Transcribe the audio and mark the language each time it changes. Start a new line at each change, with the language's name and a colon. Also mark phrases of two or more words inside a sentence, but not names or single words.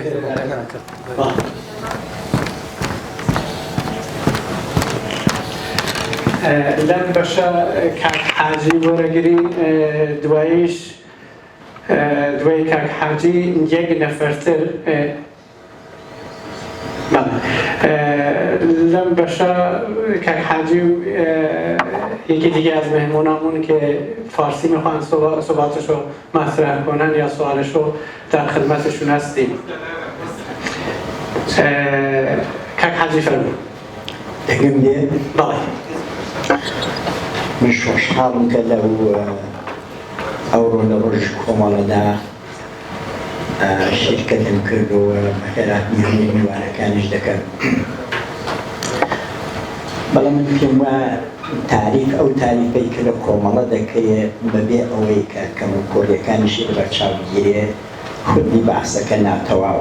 Central Kurdish: لەم بەشە کاک حاجی وەرەگرین دواییش دوای کاک حاجی یەک نەفەرتر لەم بەشە
Persian: کاک حاجی و یکی دیگه از مهمونامون که فارسی میخوان صحبتش رو مطرح کنن یا سوالش رو در خدمتشون هستیم کاک حاجی فرمون
Central Kurdish: دەگەم لێ بەڵێ من خۆشحاڵم کە لەو ئەوڕۆ لە ڕۆژ کۆمەڵەدا شیرکەتم کردەوە بە خێرات میوانەکانیش دەکەم بەڵام من پێم وایە تاریف ئەو تاریفەی کە لە کۆمەڵە دەکەیە بەبێ ئەوەی کە کەم و کۆریەکانیشی بەرچاوگیرێ خودی بەحسەکە ناتەواوە